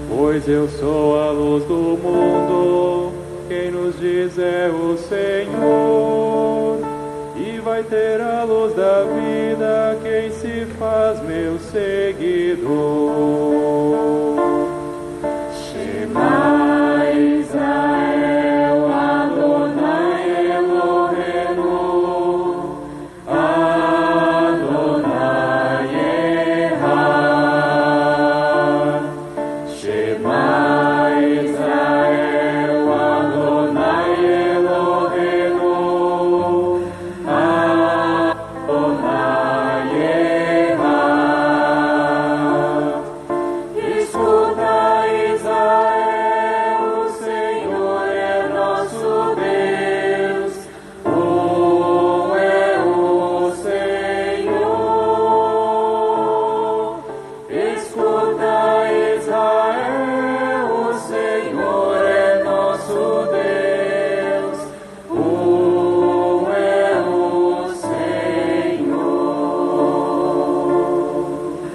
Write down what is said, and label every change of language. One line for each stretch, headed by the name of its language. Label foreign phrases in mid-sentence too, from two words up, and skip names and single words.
Portuguese: Pois eu sou a luz do mundo, quem nos diz é o Senhor, e vai ter a luz da vida quem se faz meu seguidor.
Hebrew: שמע ישראל, אדני אלהינו, אדני אחד. שמע ישראל, אדני אלהינו, אדני אחד.
Portuguese: Escuta, Israel, o Senhor é nosso Deus, um é o Senhor. Escuta, Israel, o Senhor é nosso Deus, um é o Senhor.